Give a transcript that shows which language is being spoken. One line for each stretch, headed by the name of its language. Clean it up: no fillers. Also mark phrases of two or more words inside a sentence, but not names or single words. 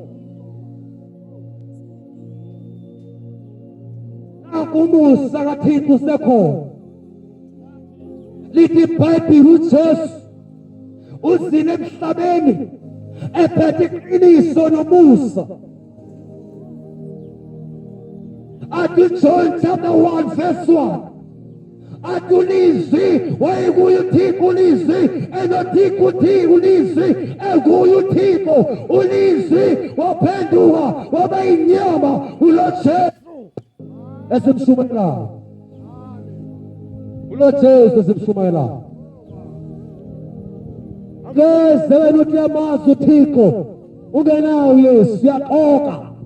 Xhosa: Umusa kaThixo usekhona. Lithi iBhayibheli uJesu uzile emhlabeni ephethe iqiniso nomusa.
English: Athi John chapter 1 verse 1.
Xhosa: Athi ulizwi wayekuye uThixo ulizwi enoThixo uThixo ulizwi ekuye uThixo ulizwi waphenduka waba inyama uloJesu. Esimshumayelayo ulo Jesu esimshumayelayo. Ngeze wena uthi yamazi uThixo ungenawo Yesu uyaqoka.